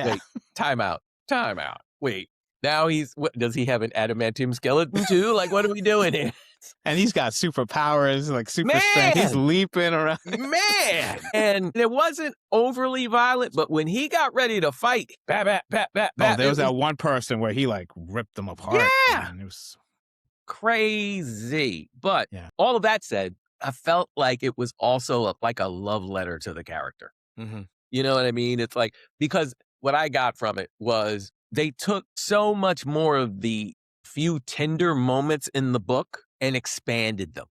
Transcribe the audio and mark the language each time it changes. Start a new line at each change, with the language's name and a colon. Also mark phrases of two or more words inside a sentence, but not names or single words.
English: yeah. wait, time out. Wait, now does he have an adamantium skeleton too? Like, what are we doing here? And he's got superpowers, like super strength. He's Man, leaping around. Man, and it wasn't overly violent, but when he got ready to fight, bat, bat, bat, bat, Oh, bat, there it was was that one person where he like ripped them apart, yeah, man. It was crazy. But yeah. all of that said, I felt like it was also like a love letter to the character. Hmm. You know what I mean? It's like, because what I got from it was they took so much more of the few tender moments in the book and expanded them